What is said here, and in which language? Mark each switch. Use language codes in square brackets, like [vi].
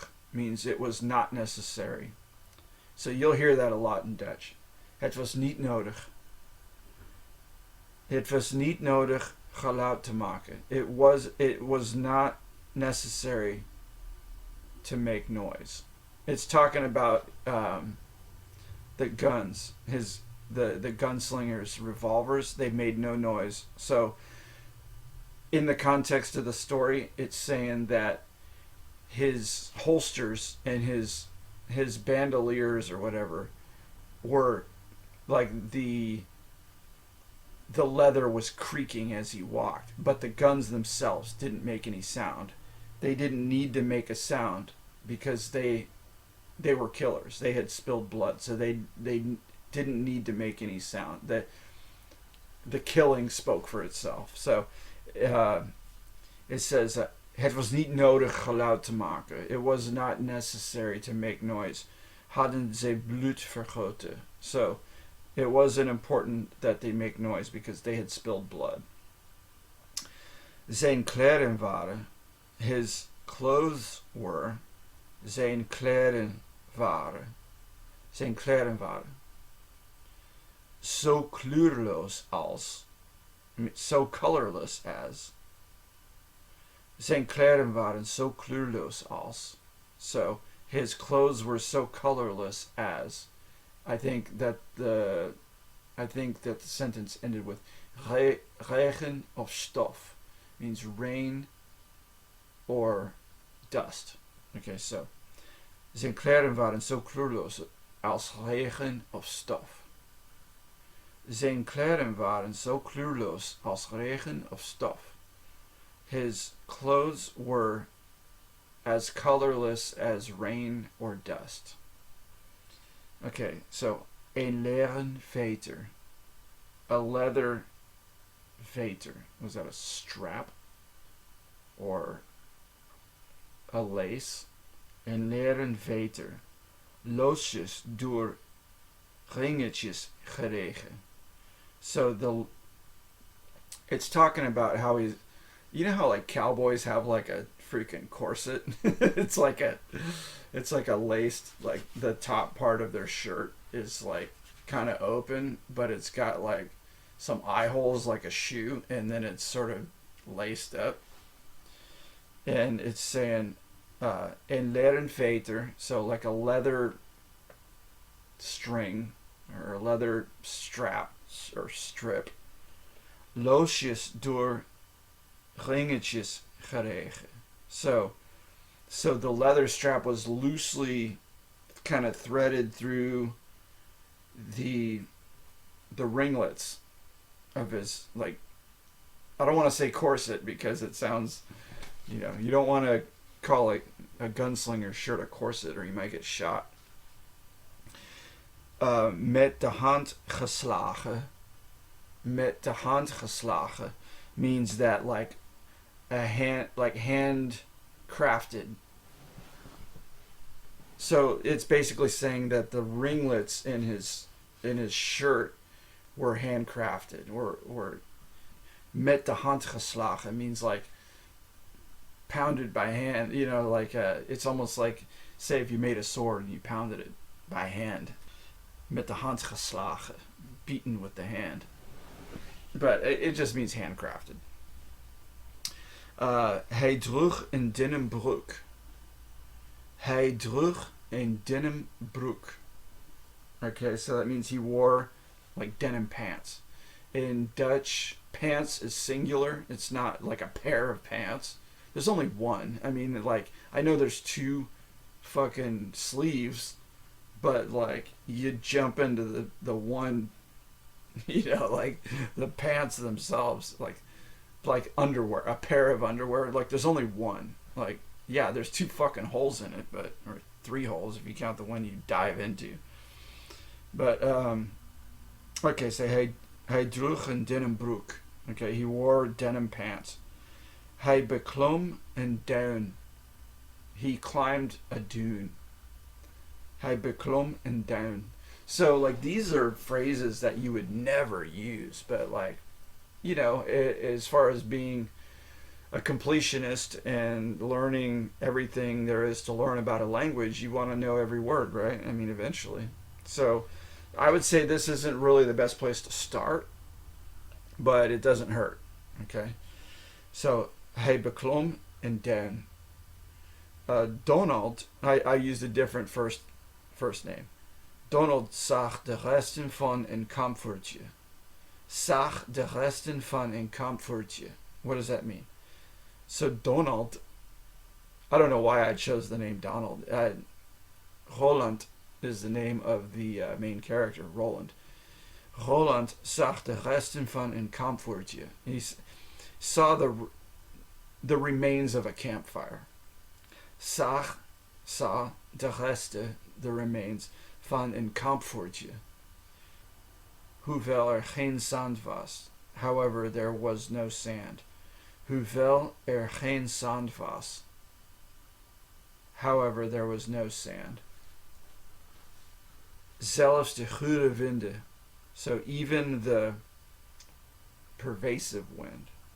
[en] Means it was not necessary. So you'll hear that a lot in Dutch. [nl] Het was niet nodig. Het was niet nodig geluid te maken. [en] It was not necessary to make noise. It's talking about the guns. The gunslinger's revolvers, they made no noise. So in the context of the story, it's saying that his holsters and his bandoliers or whatever were like the leather was creaking as he walked, but the guns themselves didn't make any sound. They didn't need to make a sound because they were killers. They had spilled blood, so they didn't need to make any sound. The killing spoke for itself. So it says [nl] het was niet nodig geluid te maken. [en] It was not necessary to make noise. [nl] Hadden ze bloed vergoten. [en] So it wasn't important that they make noise because they had spilled blood. [nl] Zijn kleren waren. [en] His clothes were. [nl] Zijn kleren waren. Zijn kleren waren. So kleurloos als. [en] So colorless as. [nl] Zijn kleren waren so kleurloos als. [en] So his clothes were so colorless as. I think that the sentence ended with [nl] regen of stof, [en] means rain or dust. Okay, so [nl] zijn kleren waren zo kleurloos als regen of stof. Zijn kleren waren zo kleurloos als regen of stof. [en] His clothes were as colorless as rain or dust. Okay, so [nl] een leren veter. [en] A leather veter. Was that a strap? Or a lace? [nl] Een leren veter. Loosjes door ringetjes geregen. [en] So it's talking about how he's, you know how like cowboys have like a freaking corset? it's like a laced, like the top part of their shirt is like kind of open, but it's got like some eye holes like a shoe, and then it's sort of laced up. And it's saying in [nl] leren veter, [en] so like a leather string or a leather strap or strip. Loosjes door ringetjes geregen. So the leather strap was loosely kind of threaded through the ringlets of his, like, I don't want to say corset because it sounds, you don't want to call a gunslinger shirt a corset or you might get shot. [nl] Met de hand geslagen. Met de hand geslagen [en] means that like hand crafted. So it's basically saying that the ringlets in his shirt were handcrafted, or [nl] met de hand geslagen [en] means like pounded by hand. Like it's almost like, say if you made a sword and you pounded it by hand. [nl] Met de hand geslagen, [en] beaten with the hand. But it just means handcrafted. [nl] Hij droeg een denim broek. Hij droeg een denim broek. [en] Okay, so that means he wore like denim pants. In Dutch, pants is singular. It's not like a pair of pants. There's only one. I mean, like, I know there's two fucking sleeves, but like you jump into the one, like the pants themselves, like underwear, a pair of underwear. Like there's only one. Like, yeah, there's two fucking holes in it, or three holes if you count the one you dive into. But okay, so [nl] hij droeg een denim broek. [en] Okay, he wore denim pants. [nl] Hij beklom een duin. [en] He climbed a dune. [nl] Hij beklom een duin. [en] So like these are phrases that you would never use, but like, as far as being a completionist and learning everything there is to learn about a language, you want to know every word, right? I mean, eventually. So I would say this isn't really the best place to start, but it doesn't hurt. Okay. So [nl] hij beklom een duin. [en] Donald, I used a different first name. [nl] Donald zag de resten van een kampvuurtje. Zag de resten van een kampvuurtje. [en] What does that mean? So Donald, I don't know why I chose the name Donald. Roland is the name of the main character, Roland. [nl] Roland zag de resten van een kampvuurtje. [en] He saw the remains of a campfire. [nl] Saw de resten, [en] the remains, [nl] van een kampvuurtje. Hoewel geen zand was. [en] However, there was no sand. [nl] Hoewel geen zand was. [en] However, there was no sand. [nl] Zelfs de gure winden. [en] So even the pervasive wind.